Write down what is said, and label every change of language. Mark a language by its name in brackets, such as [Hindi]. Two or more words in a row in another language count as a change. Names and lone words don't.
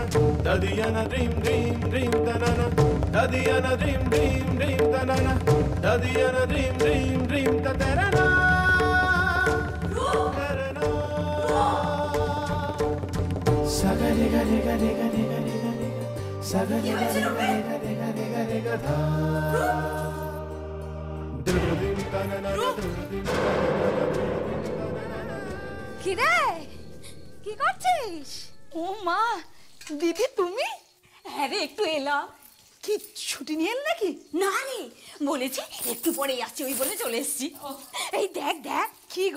[Bangla] Dadiyana dream dream dream tanana, Dadiyana dream dream dream tanana, Dadiyana dream dream dream tanana. Saga rega rega rega rega rega rega, saga rega rega rega rega rega dha. Dream tanana, dream tanana. কি রে কি করছিস? ও মা, দিদি তুমি? হ্যাঁ রে, একটু এলাম। কি ছুটি নিয়ে এল নাকি? না রে, বলেছে একটু পরে আসছি, ওই বলে চলে এসেছি। এই দেখ দেখ। কি গো?